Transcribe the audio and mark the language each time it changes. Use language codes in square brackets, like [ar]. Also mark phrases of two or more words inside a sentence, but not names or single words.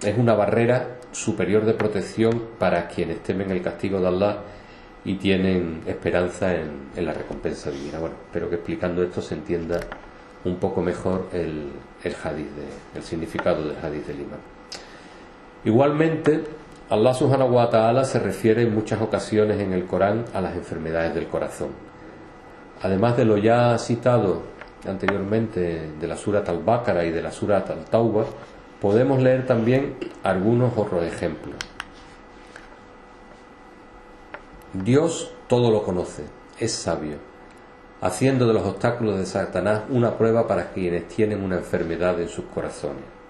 [es] Es una barrera superior de protección para quienes temen el castigo de Allah y tienen esperanza en la recompensa divina. Bueno, espero que explicando esto se entienda un poco mejor el hadith, el significado del hadith del imán. Igualmente, [ar] الله سبحانه وتعالى [es] se refiere en muchas ocasiones en el Corán a las enfermedades del corazón. Además de lo ya citado anteriormente de la Surat al-Baqara y de la Surat al-Tawbah, podemos leer también algunos otros ejemplos. Dios todo lo conoce, es sabio, haciendo de los obstáculos de Satanás una prueba para quienes tienen una enfermedad en sus corazones.